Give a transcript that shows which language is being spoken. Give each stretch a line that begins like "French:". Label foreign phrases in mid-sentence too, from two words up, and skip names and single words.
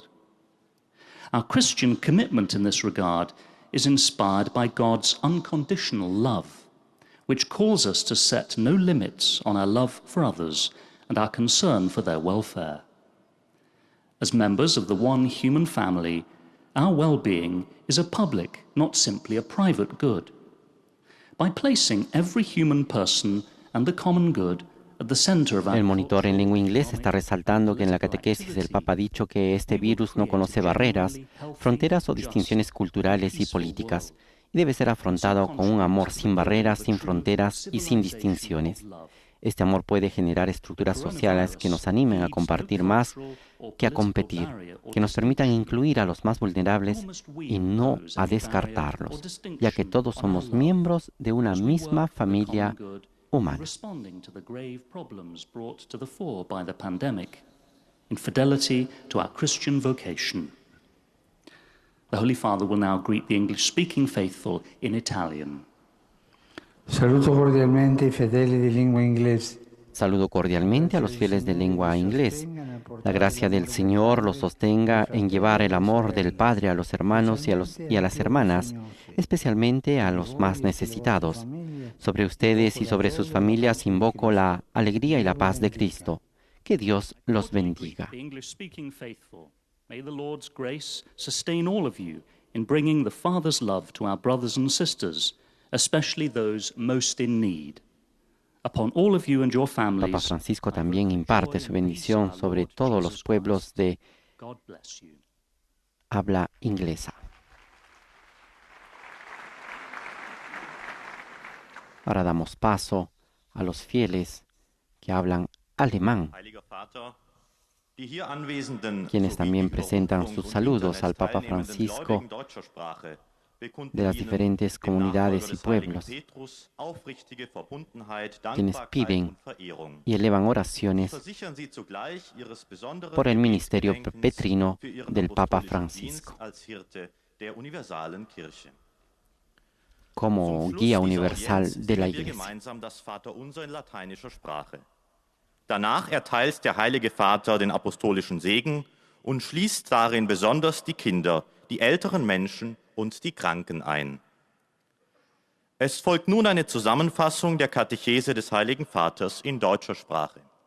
English: Our Christian commitment in this regard is inspired by God's unconditional love, which calls us to set no limits on our love for others and our concern for their welfare. As members of the one human family, our well-being is a public, not simply a private good. By placing every human person and the common good at the center of our...
Spanish: El monitor en lengua inglesa está resaltando que en la catequesis el Papa ha dicho que este virus no conoce barreras, fronteras o distinciones culturales y políticas, y debe ser afrontado con un amor sin barreras, sin fronteras y sin distinciones. Este amor puede generar estructuras sociales que nos animen a compartir más que a competir, que nos permitan incluir a los más vulnerables y no a descartarlos, ya que todos somos miembros de una misma familia humana.
English: Responding to the grave problems brought to the fore by the pandemic, in fidelity to our Christian vocation. The Holy Father will now greet the English-speaking faithful in Italian.
Italian: Saluto cordialmente i fedeli di lingua inglese.
Spanish: Saludo cordialmente a los fieles de lengua inglés. La gracia del Señor los sostenga en llevar el amor del Padre a los hermanos y a las hermanas, especialmente a los más necesitados. Sobre ustedes y sobre sus familias invoco la alegría y la paz de Cristo. Que Dios los bendiga.
English: The English-speaking faithful, may the Lord's grace sustain all of you in bringing the Father's love to our brothers and sisters, especially those most in need. Upon all of you and your families,
Spanish: Papa Francisco también imparte su bendición sobre todos los pueblos de
English: God bless you.
Spanish: habla inglesa. Ahora damos paso a los fieles que hablan alemán,
German: Heiliger Vater, die hier Anwesenden
Spanish: quienes
German: sowie
Spanish: también
German: über
Spanish: presentan
German: Rundfunk
Spanish: sus
German: und
Spanish: saludos
German: Internet
Spanish: al Papa
German: teilnehmenden
Spanish: Francisco
German: Gläubigen deutscher Sprache bekunden
Spanish: de las
German: Ihnen,
Spanish: diferentes
German: dem
Spanish: comunidades y
German: Nachfolger des heiligen
Spanish: pueblos,
German: Petrus, aufrichtige Verbundenheit,
Spanish: quienes
German: Dankbarkeit
Spanish: piden
German: und Verehrung.
Spanish: y elevan
German: Sie
Spanish: oraciones
German: versichern Sie zugleich Ihres besonderen
Spanish: por el ministerio
German: Gebetsgedenkens
Spanish: petrino
German: für Ihren
Spanish: del Papa
German: apostolischen
Spanish: Francisco
German: Dienst als Hirte der universalen Kirche.
Spanish: como
German: Zum Schluss
Spanish: guía
German: dieser
Spanish: universal
German: Audienz
Spanish: de la
German: singen wir
Spanish: Iglesia.
German: gemeinsam das Vaterunser in lateinischer Sprache. Danach erteilt der Heilige Vater den apostolischen Segen und schließt darin besonders die Kinder, die älteren Menschen und die Kranken ein. Es folgt nun eine Zusammenfassung der Katechese des Heiligen Vaters in deutscher Sprache.